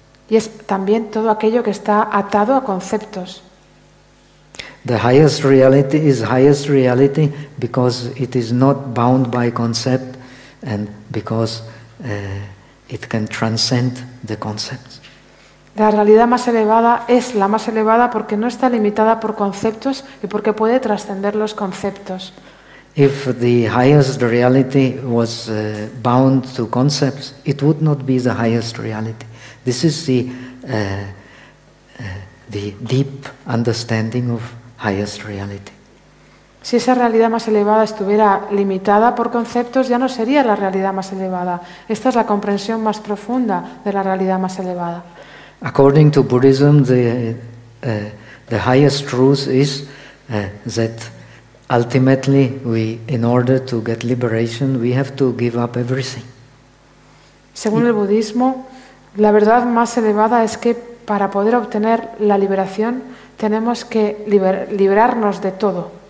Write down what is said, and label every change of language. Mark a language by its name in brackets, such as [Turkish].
[Spanish] Y es también todo aquello que está atado a conceptos. [English] The highest reality is highest reality because it is not bound by concept and because it can transcend the concepts. [Spanish] La realidad más elevada es la más elevada porque no está limitada por conceptos y porque puede trascender los conceptos. [English] If the highest reality was bound to concepts, it would not be the highest reality. This is the deep understanding of highest reality. [Spanish] Si esa realidad más elevada estuviera limitada por conceptos, ya no sería la realidad más elevada. Esta es la comprensión más profunda de la realidad más elevada. [English] According to Buddhism, the highest truth is that ultimately, in order to get liberation, we have to give up everything. [Spanish] Según el budismo, la verdad más elevada es que para poder obtener la liberación tenemos que librarnos de todo.